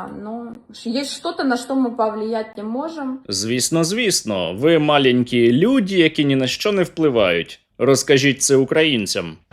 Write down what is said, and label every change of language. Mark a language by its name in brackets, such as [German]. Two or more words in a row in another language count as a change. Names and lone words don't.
[Russian] Но есть что-то, на что мы повлиять не можем. [Ukrainian] Звісно. Ви маленькі люди, які ні на що не впливають. Розкажіть це українцям.